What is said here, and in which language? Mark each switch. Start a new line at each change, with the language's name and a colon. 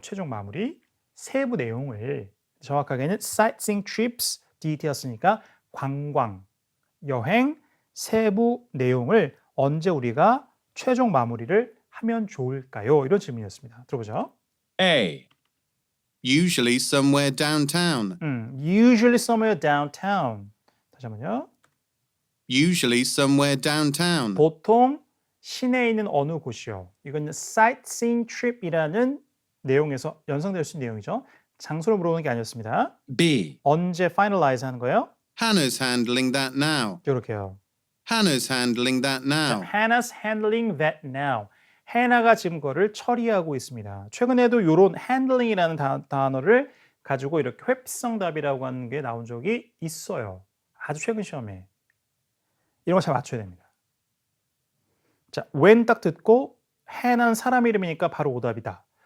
Korean: 최종 마무리 세부 내용을 정확하게는 sightseeing trips details니까 관광 여행 세부 내용을 언제 우리가 최종 마무리를 하면 좋을까요? 이런 질문이었습니다. 들어보죠.
English: A. Usually somewhere downtown. Usually somewhere downtown.
Korean: 다시 한번요.
English: Usually somewhere downtown.
Korean: 보통 시내에 있는 어느 곳이요. 이건 sightseeing trip이라는 내용에서 연상될 수 있는 내용이죠. 장소를 물어보는 게 아니었습니다.
English: B.
Korean: 언제 finalize 하는 거예요?
English: Hannah's handling that now.
Korean: 이렇게요.
English: Hannah's handling that now. Hannah's handling that now.
Korean: 해나가 지금 그거를 처리하고 있습니다. 최근에도 이런 handling이라는 단어를 가지고 이렇게 회피성 답이라고 하는 게 나온 적이 있어요. 아주 최근 시험에. 이런 거 잘 맞춰야 됩니다. 자, when 딱 듣고 해나는 사람 이름이니까 바로 오답이다.